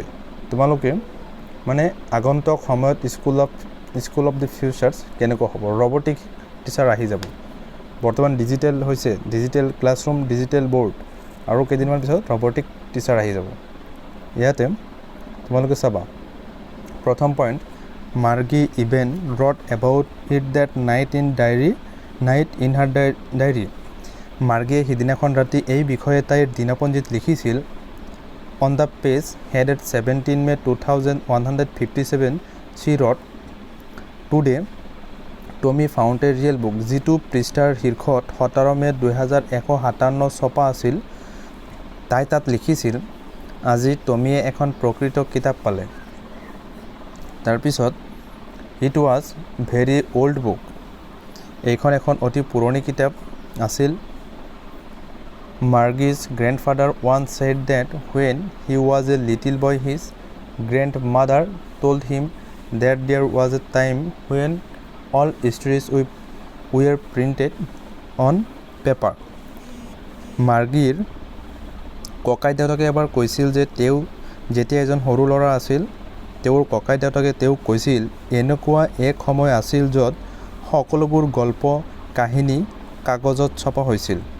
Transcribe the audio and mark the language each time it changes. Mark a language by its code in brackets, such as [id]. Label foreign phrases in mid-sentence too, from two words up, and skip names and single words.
[as] তোমালোকে মানে আগন্তুক সময়ত [en] School of the Futures [as] কেনেকৈ হ'ব, [en] robotic teacher [as] আহি যাব। বৰ্তমান ডিজিটেল হৈছে, [en] digital classroom, digital board, [as] আৰু কেইদিনমান পিছত [en] robotic teacher [as] আহি যাব। ইয়াতে তোমালোকে চাবা প্ৰথম পইণ্ট, [en] Margie even wrote about it that night in her diary. [as] মাৰ্গিয়ে সিদিনাখন ৰাতি এই বিষয়ে তাইৰ দিনপঞ্জীত লিখিছিল। [en] On the page headed 17 May 2157 she wrote, Today Tommy found a real book. [as] যিটো পৃষ্ঠাৰ শীৰ্ষত 17 May 2157 ছপা আছিল, তাই তাত লিখিছিল আজি টমিয়ে এখন প্ৰকৃত কিতাপ পালে। তাৰপিছত [en] it was very old book, [as] এইখন এখন অতি পুৰণি কিতাপ আছিল। [en] Margie's grandfather once said that when he was a little boy his grandmother told him that there was a time when all stories were printed on paper. [as] মাৰ্গিৰ ককাই দেউতাকে এবাৰ কৈছিল যে তেওঁ যেতিয়া এজন সৰু ল'ৰা আছিল, তেওঁৰ ককাই দেউতাকে তেওঁক কৈছিল এনেকুৱা এক সময় আছিল য'ত সকলোবোৰ গল্প কাহিনী কাগজত ছপা হৈছিল।